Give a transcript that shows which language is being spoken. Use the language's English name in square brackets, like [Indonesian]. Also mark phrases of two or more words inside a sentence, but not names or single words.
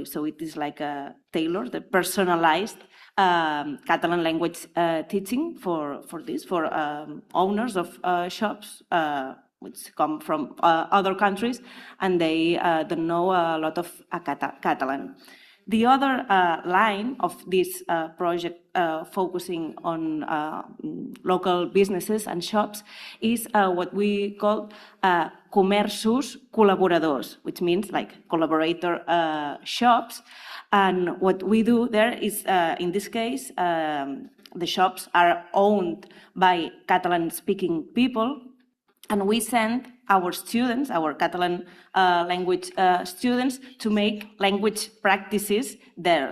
[English] So it is like a tailored, the personalized Catalan language teaching for this, for owners of shops which come from other countries and they don't know a lot of Catalan. The other line of this project focusing on local businesses and shops is what we call [Catalan] comerços col·laboradors, [English] which means like collaborator shops. And what we do there is, in this case, the shops are owned by Catalan-speaking people, and we send our students, our Catalan language students, to make language practices there.